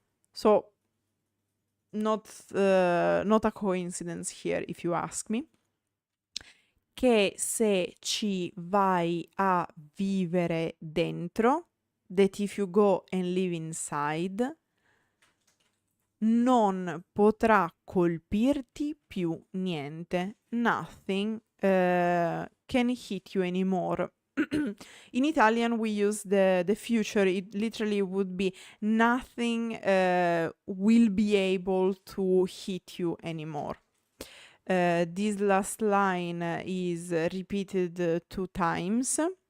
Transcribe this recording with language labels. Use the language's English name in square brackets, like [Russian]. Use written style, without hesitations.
[English] So, not a coincidence here, if you ask me. [Italian] Che se ci vai a vivere dentro, [English] that if you go and live inside, [Italian] non potrà colpirti più niente. [English] Nothing can hit you anymore. In Italian, we use the future. It literally would be nothing will be able to hit you anymore. This last line is repeated 2 times.